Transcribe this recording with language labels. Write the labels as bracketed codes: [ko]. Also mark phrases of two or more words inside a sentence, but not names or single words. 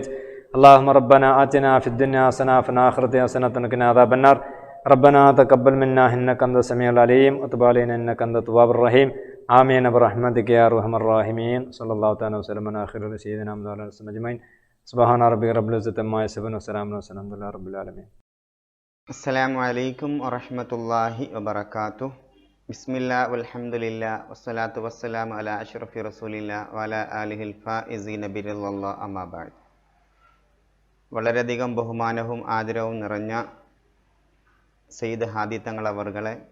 [ar] اللهم ربنا آتنا في الدنيا حسنة وفي الآخرة حسنة وقنا عذاب النار. ربنا تقبل منا إنك أنت السميع العليم وتب علينا إنك أنت التواب الرحيم. آمين برحمتك يا أرحم الراحمين. صلى الله تعالى وسلم على خير سيدنا محمد وعلى آله وصحبه أجمعين. سبحان ربك رب العزة عما يصفون وسلام على المرسلين والحمد لله رب العالمين. السلام عليكم ورحمة الله وبركاته. بسم الله والحمد لله والصلاة والسلام على أشرف رسول الله وعلى آله الفائزين برضى الله أما بعد. [ml] വളരെയധികം ബഹുമാനവും ആദരവും നിറഞ്ഞ സയ്യിദ് ഹാദി തങ്ങൾ അവർകളെ,